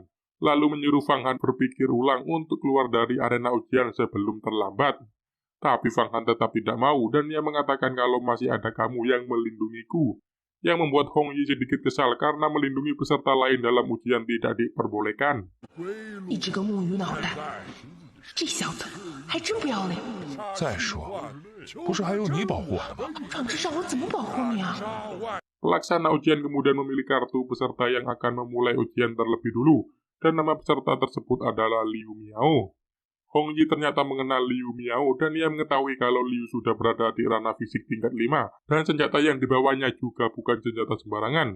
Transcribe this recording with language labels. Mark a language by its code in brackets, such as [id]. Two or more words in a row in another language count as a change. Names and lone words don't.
[id] Lalu menyuruh Fang Han berpikir ulang untuk keluar dari arena ujian sebelum terlambat. Tapi Fang Han tetap tidak mau dan ia mengatakan kalau masih ada kamu yang melindungiku. yang membuat Hong Yi sedikit kesal karena melindungi peserta lain dalam ujian tidak diperbolehkan. [zh] 你这个木鱼脑袋，这小子还真不要脸！再说，不是还有你保护我的吗？长智上我怎么保护你啊？ [id] Pelaksana ujian kemudian memilih kartu peserta yang akan memulai ujian terlebih dulu, dan nama peserta tersebut adalah Liu Miao. Hong Yi ternyata mengenal Liu Miao dan ia mengetahui kalau Liu sudah berada di ranah fisik tingkat 5, dan senjata yang dibawanya juga bukan senjata sembarangan.